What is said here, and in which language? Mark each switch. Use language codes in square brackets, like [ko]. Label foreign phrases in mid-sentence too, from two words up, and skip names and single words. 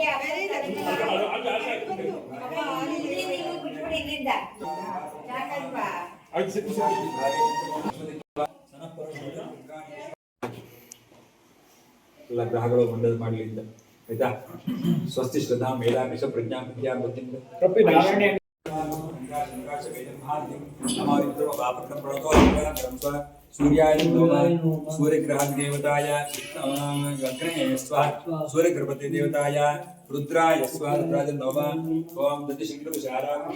[kn] ಎಲ್ಲ ಗ್ರಹಗಳು ಮಂಡಲ ಮಾಡಲಿ ಅಂತ ಆಯ್ತಾ. [sa] ಸ್ವಸ್ತಿ ಶ್ರದ್ಧಾ ಮೇಧಾ ವಿಷ ಪ್ರಜ್ಞಾ ವಿದ್ಯಾ ಬುದ್ಧಿಂದ सूर्याय नमः सूर्यग्रह देवताय अग्ने स्वाहा सूर्यगृहपति देवताय रुद्राय स्वाहा रुद्राय नमः ओम दतिशंकर